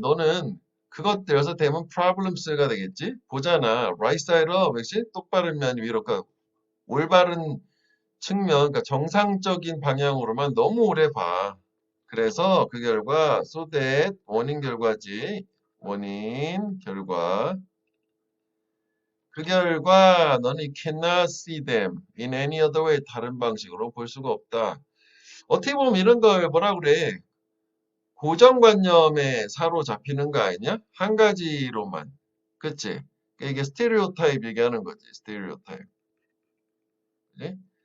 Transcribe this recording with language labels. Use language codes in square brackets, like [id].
[ko] 너는 그것들에서 되면 problems가 되겠지? 보잖아. [en] right side up. [ko] 역시 똑바른 면 위로. 그러니까 올바른 측면, 그러니까 정상적인 방향으로만 너무 오래 봐. 그래서 그 결과 so that 원인 결과지. 원인 결과. 그 결과 너는 [en] cannot see them in any other way. [ko] 다른 방식으로 볼 수가 없다. 어떻게 보면 이런 걸 뭐라 그래? 고정관념에 사로잡히는 거 아니냐? 한 가지로만. 그치? 이게 스테레오타입 얘기하는 거지. 스테레오타입. 그치?